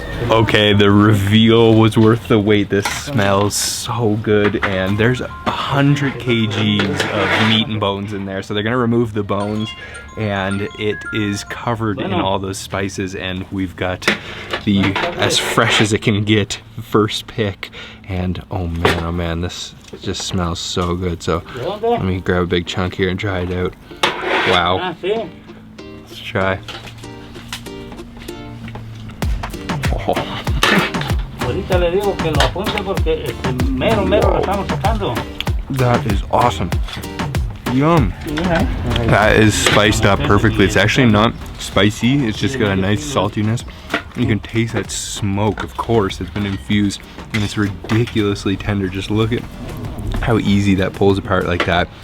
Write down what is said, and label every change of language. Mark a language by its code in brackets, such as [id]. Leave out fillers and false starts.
[en] Okay, the reveal was worth the wait. This smells so good, and there's 100 kgs of meat and bones in there. So they're gonna remove the bones, and it is covered in all those spices, and we've got the as fresh as it can get first pick. And oh man, this just smells so good. So let me grab a big chunk here and try it out. Wow. Let's try. [es] Ahorita le digo que lo apunte porque mero lo estamos sacando. [en] That is awesome. Yum. That is spiced up perfectly. It's actually not spicy. It's just got a nice saltiness. You can taste that smoke, of course. It's been infused, and it's ridiculously tender. Just look at how easy that pulls apart like that.